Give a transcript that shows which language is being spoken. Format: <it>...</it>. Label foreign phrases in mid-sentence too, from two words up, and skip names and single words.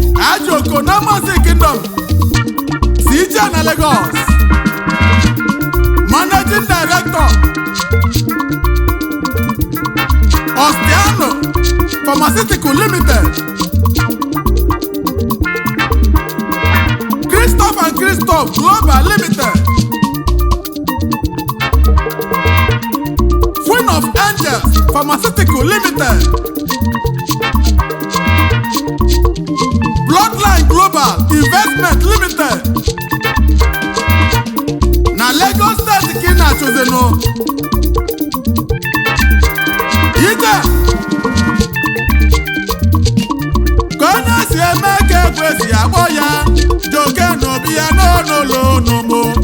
<ig>Ajoko na Amansi Kingdom, C J na Lagos.</ig> <en>Managing Director, Ostiano Pharmaceutical Limited. Christoph and Christoph Global Limited. Queen of Angels Pharmaceutical Limited. Bloodline Global Investment Limited.</en> <ig>Na Lagos State ka ị na-achụzinụ. Ije. Ka onye si eme ka ekwe si akpọ ya, Joke n'obi ya n'ọnụlọ unu mụ.</ig>